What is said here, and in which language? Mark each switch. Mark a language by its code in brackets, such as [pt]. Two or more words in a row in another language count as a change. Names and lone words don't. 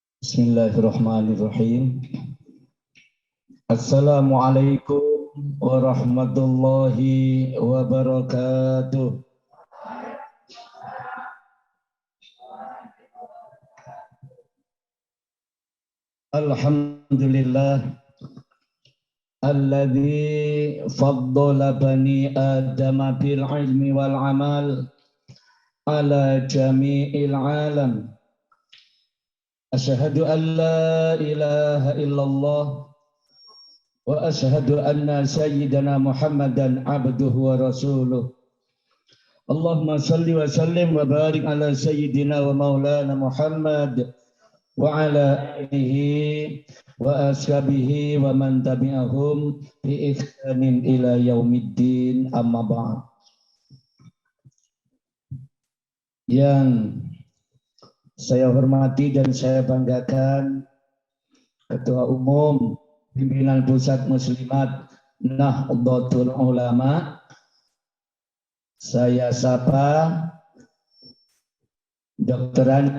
[ar] بسم الله الرحمن الرحيم. السلام عليكم ورحمة الله وبركاته. الحمد لله الذي فضل بني آدم بالعلم والعمل على جميع العالم. أشهد أن لا إله إلا الله وأشهد أن سيدنا محمدا عبده ورسوله. اللهم صل وسلم وبارك على سيدنا ومولانا محمد وعلى آله وأصحابه ومن تبعهم بإحسان إلى يوم الدين، أما بعد. [id] Yang saya hormati dan saya banggakan Ketua Umum Pimpinan Pusat Muslimat Nahdlatul Ulama, saya sapa Dr.